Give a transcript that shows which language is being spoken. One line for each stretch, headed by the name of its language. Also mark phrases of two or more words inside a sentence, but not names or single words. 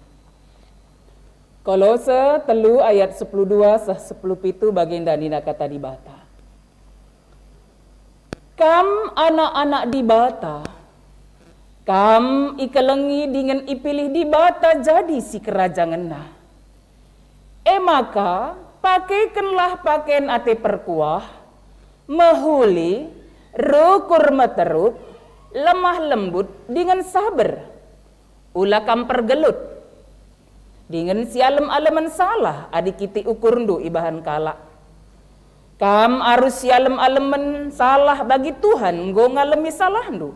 Batak Karo: Kolose 3 ayat 12 sah 17 baginda nina kata dibata. Kam anak-anak dibata, kam ikelengi dengan ipilih dibata jadi si kerajaan nah. Maka pakaikanlah pakaian ate perkuah, mahuli, rukur meteruk, lemah lembut dengan sabar. Ulah kam pergelut. Dengan si alem-aleman salah adik kiti ukurndu ibahan kala. Kam arus si alem-aleman salah bagi Tuhan nggo ngalemi salah ndu.